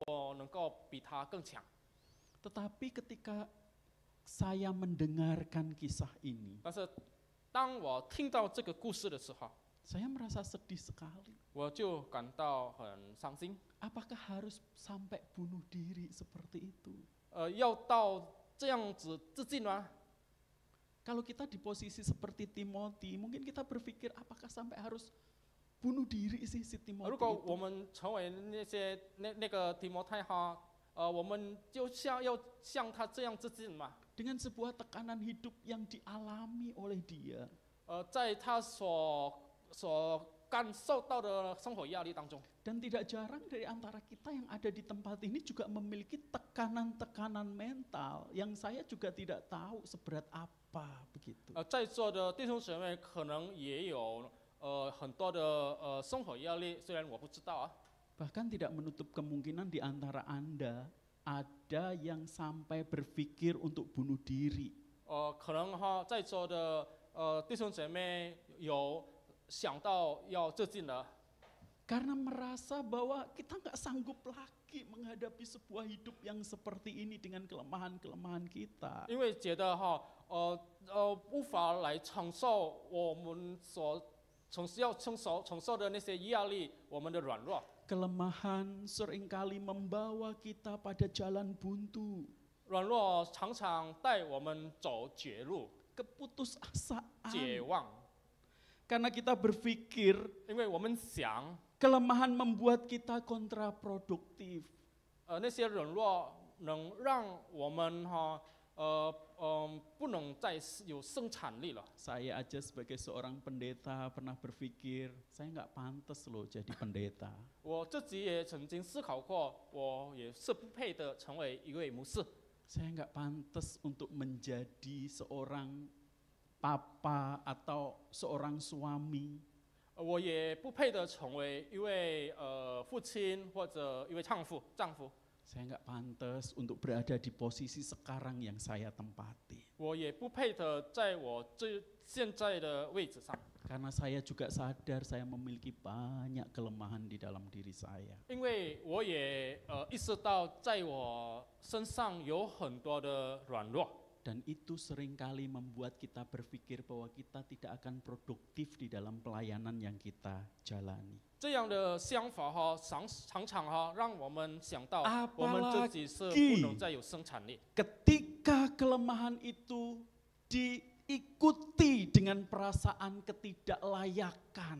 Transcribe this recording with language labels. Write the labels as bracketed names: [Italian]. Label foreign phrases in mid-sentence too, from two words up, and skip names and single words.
[Chinese] 我能够比他更强。 [Indonesian] Tetapi ketika saya mendengarkan kisah ini, [Chinese] 但是当我听到这个故事的时候， [Indonesian] saya merasa sedih sekali. [Chinese] 我就感到很伤心。 [Indonesian] Apakah harus sampai bunuh diri seperti itu? [Chinese] 要到这样子自尽吗？ [Indonesian] Kalau kita di posisi seperti Timothy, mungkin kita berpikir apakah sampai harus bunuh diri sih si [Chinese] 如 Timothy 果 [Indonesian] itu? [Chinese] 我们成为那个提摩太哈，我们就要像他这样自尽嘛？ [Indonesian] Dengan sebuah tekanan hidup yang dialami oleh dia. [Chinese] 在他所感受到的生活压力当中。 [Indonesian] Dan tidak jarang dari antara kita yang ada di tempat ini juga memiliki tekanan-tekanan mental yang saya juga tidak tahu seberat apa begitu. [Chinese] 在座的弟兄姊妹可能也有很多的生活压力，虽然我不知道啊。 [Indonesian] Bahkan tidak menutup kemungkinan di antara Anda ada yang sampai berpikir untuk bunuh diri. [Chinese] 可能哈，在座的弟兄姐妹有想到要自尽了。 [Indonesian] Karena merasa bahwa kita nggak sanggup lagi menghadapi sebuah hidup yang seperti ini dengan kelemahan-kelemahan kita. [Chinese] 因为觉得哈，无法来承受我们要承受的那些压力，我们的软弱。 [Indonesian] Kelemahan seringkali membawa kita pada jalan buntu. [Chinese] 软弱常常带我们走绝路、 [Indonesian] Keputusasaan. [Chinese] 绝望， [Indonesian] Karena kita berpikir [Chinese] 因为我们想， [Indonesian] kelemahan membuat kita kontraproduktif. [Chinese] 那些软弱能让我们不能再有生产力了。 [Indonesian] Saya aja sebagai seorang pendeta pernah berpikir, saya nggak pantas loh jadi pendeta. [Chinese] 我自己也曾经思考过，我也是不配的成为一位牧师。 [Indonesian] Saya nggak pantas untuk menjadi seorang papa atau seorang suami. [Chinese] 我也不配的成为一位父亲或者一位丈夫。 [Indonesian] Saya nggak pantas untuk berada di posisi sekarang yang saya tempati. [Chinese] 我也不配的在我现在的位置上。 [Indonesian] Karena saya juga sadar saya memiliki banyak kelemahan di dalam diri saya. [Chinese] 因为我也意识到在我身上有很多的软弱。 [Indonesian] Dan itu seringkali membuat kita berpikir bahwa kita tidak akan produktif di dalam pelayanan yang kita jalani. [Chinese] 这样的想法常常让我们想到 [Indonesian] Apalagi [Chinese] 我们自己是不能再有生产力。 [Indonesian] Ketika kelemahan itu diikuti dengan perasaan ketidaklayakan.